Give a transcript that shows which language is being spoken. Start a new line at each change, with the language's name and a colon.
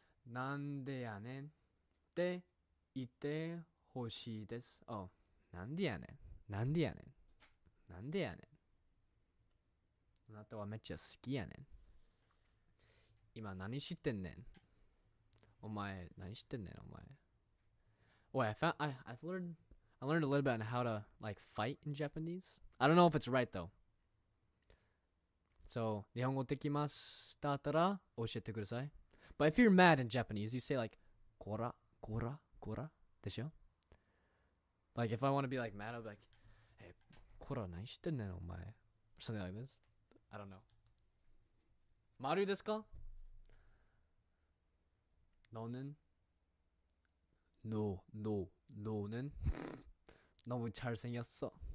Japanese: なんでやねんって言ってほしいです。 Oh, なんでやねん。なんでやねん。なんでやねん。あなたはめっちゃ好きやねん。今何してんねん。お前何してんねんお前。
English: Wait, I've learned a little bit on how to like fight in Japanese. I don't know if it's right though.
Japanese: So, 日本語できますだったら教えてください。
English: But if you're mad in Japanese, you say like,
Japanese: こら、こら、こらでしょ
English: Like, if I want to be like mad, I'll be like, hey,
Japanese: こら何してんねんお前
English: Or something like this. I don't know.
Japanese: 丸ですか
Korean: 너는 너는 너무 잘생겼어.